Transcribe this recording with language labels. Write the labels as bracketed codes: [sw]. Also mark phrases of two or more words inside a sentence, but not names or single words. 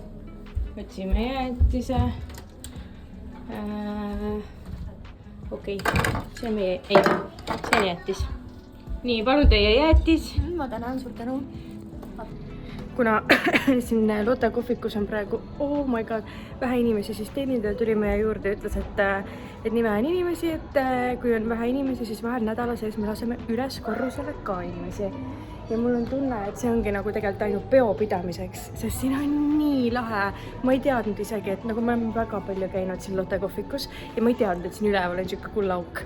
[et] Okei, see on meie, ei, see on jäätis. Nii, palun teie jäätis. Ma tänan, suur tänu. Kuna siin Lotte kohvikus on praegu, [en] oh my god, [et] vähe inimesi, siis teenindaja tuli meie juurde ja ütles, et nii vähe on inimesi, et kui on vähe inimesi, siis vahel nädala sees me laseme üles korrusele ka inimesi. Ja mul on tunne, et see ongi nagu tegelikult ainult peopidamiseks, sest siin on nii lahe. Ma ei teadnud isegi, et nagu me oleme väga palju käinud siin Lotte kohvikus ja ma ei teadnud, et siin üleval on siuke kullaauk.